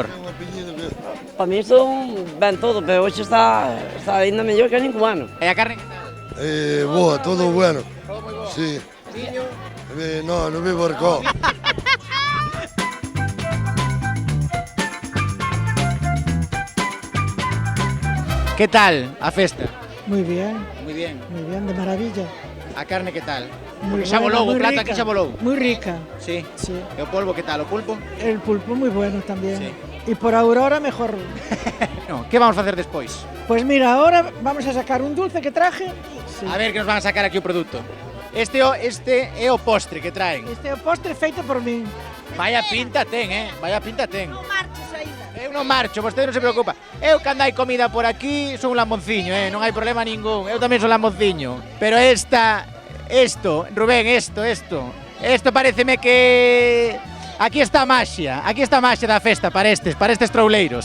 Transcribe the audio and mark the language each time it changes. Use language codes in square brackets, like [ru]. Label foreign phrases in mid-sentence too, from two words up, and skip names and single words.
[gl] Para mí son ben todo, pero hoxe está ainda mellor que ningún ano. E a carne? Boa, [es] todo bueno. [gl] Sí. No, non me barcó. Que tal a festa? [es] Muy bien, Muy bien. de maravilla. [gl] A carne que tal? [es] Muy [gl] Porque xa [es] buena, [gl] volou, o [es] muy [gl] prato [es] rica. [gl] aquí xa volou. [es] Muy rica. Sí. Sí. [gl] E o polvo que tal? O pulpo? [es] El pulpo muy bueno también. Y por Aurora mejor. [gl] No, que vamos facer despois? [es] Pues mira, ahora vamos a sacar un dulce que traje. A ver que nos van a sacar aquí [gl] o produto. Este é o postre que traen. Este é o postre feito por min. Vaya pinta ten, Vaya pinta ten. Eu non marcho, vostede non se preocupa. Eu cando hai comida por aquí son un lambonciño, non hai problema ningún. Eu tamén son lambonciño. Pero Rubén, esto pareceme que aquí está a maxia da festa para estes trouleiros.